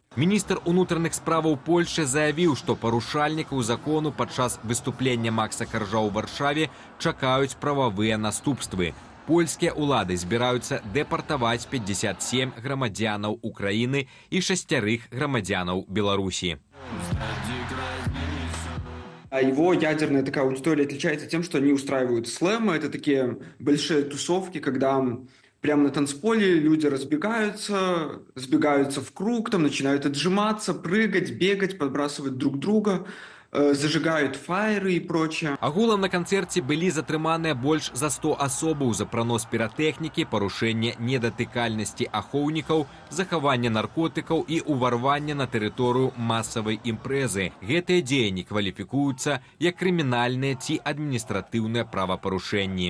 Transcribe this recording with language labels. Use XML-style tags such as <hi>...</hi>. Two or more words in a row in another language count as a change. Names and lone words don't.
<be>Міністр унутраных справаў Польшчы заявіў, што парушальнікаў закону падчас выступлення Макса Каржа ў Варшаве чакаюць прававыя наступствы. Польскія ўлады збіраюцца дэпартаваць 57 грамадзянаў Украіны і 6 грамадзянаў Беларусі.</be> <ru>Его ядерная такая аудитория отличается тем, что они устраивают слэмы. Это такие большие тусовки, когда прямо на танцполе люди разбегаются, сбегаются в круг, там начинают отжиматься, прыгать, бегать, подбрасывать друг друга, зажигают фаеры и прочее.</ru> <be>Агулам на канцэрце былі затрыманыя больш за 100 асобаў за пранос піратэхнікі, парушэнне недатыкальнасці ахоўнікаў, захаванне наркотыкаў і ўварванне на тэрыторыю масавай імпрэзы. Гэтыя дзеянні кваліфікуюцца як крымінальныя ці адміністратыўныя правапарушэнні.</be>